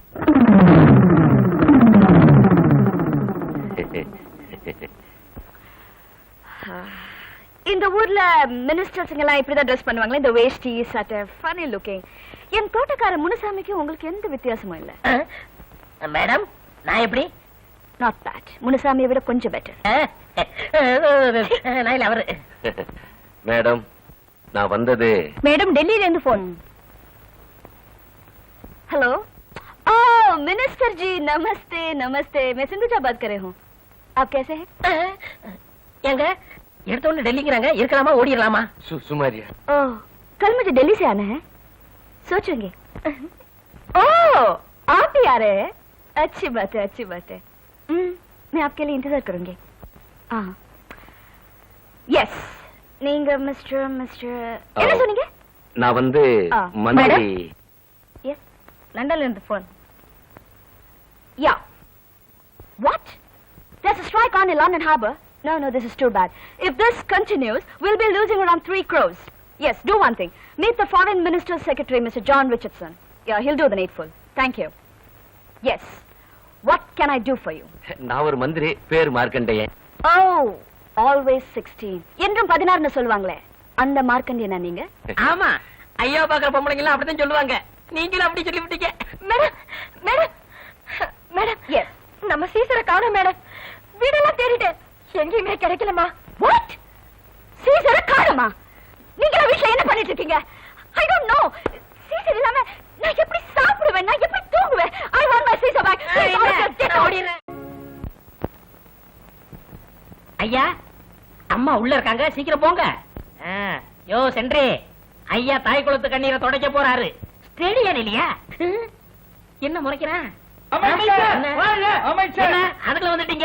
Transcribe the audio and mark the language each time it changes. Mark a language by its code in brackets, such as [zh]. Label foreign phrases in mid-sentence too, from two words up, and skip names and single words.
[ta] இந்த ஊர்ல மினிஸ்டர்ஸ் எல்லாம் இப்படிதான் ட்ரெஸ் பண்ணுவாங்களே, இந்த வேஷ்டி சட்டை, [en] funny looking. [ta] என் தோட்டக்கார முனுசாமிக்கு உங்களுக்கு எந்த வித்தியாசமும் இல்ல. மேடம், நான் எப்படி? [en] not bad. [ta] முனுசாமியை விட கொஞ்சம் பெட்டர். நான் அவரு. மேடம், நான் வந்தது. மேடம், டெல்லியில இருந்து போன். [hi] हेलो। ओ मिनिस्टर जी, नमस्ते नमस्ते। मैं सिंधुजा बात कर रही हूँ। आप कैसे हैं? [ta] எங்க எடுத்தோன்னு டெல்லிங்கிறாங்க, இருக்கலாமா ஓடிடலாமா? சுமாரியா? [hi] ओह, कल मुझे दिल्ली से आना है, सोचेंगे। ओह, आप ही आ रहे हैं? अच्छी बात है, अच्छी बात है। मैं आपके लिए इंतजार करूंगी। हाँ, यस, [ta] நீங்க மிஸ்டர் என்ன சொன்னீங்க? நான் வந்து ஆ, மந்திரி. எஸ், லண்டன்ல இருந்து போன். யா. [en] What? There's a strike on in London Harbour. No, this is too bad. If this continues, we'll be losing around 3 crores. Yes, do one thing. Meet the Foreign Minister's Secretary, Mr. John Richardson. Yeah, he'll do the needful. Thank you. Yes. What can I do for you? [ta] நான் ஒரு மந்திரி, பேர் மார்க்கண்டேயன். [en] Oh, always 16. [ta] என்றும் 16 னு சொல்வாங்களே, அந்த மார்க்கண்டேயனா நீங்க? ஆமா, ஐயா பாக்குற பொம்பளைங்க எல்லாம் அப்படிதான் சொல்லுவாங்க. நீங்களும் அப்படி சொல்லி விட்டீங்க. மேடம், எஸ், நம்ம சீசரை காணோம் மேடம். வீடெல்லாம் தேடிட்டேன், எங்கேயுமே கிடைக்கலமா. வாட்? சீசரை காணோமா? நீங்க வீட்ல என்ன பண்ணிட்டு இருக்கீங்க? [en] I don't know. [ta] சீசர் இல்லாம நான் எப்படி சாப்பிடுவேன், நான் எப்படி தூங்குவேன்? [en] I want my Caesar back. Get out. [ta] ஐயா, அம்மா உள்ள இருக்காங்க, சீக்கிரம் போங்க. யோ சென்றே, ஐயா தாய் குளத்து கண்ணீரை துடைக்க போறாரு. ஸ்டேடியம் இல்லையா? என்ன முறைக்கிறேன்? அதுக்குள்ள வந்துட்டீங்க.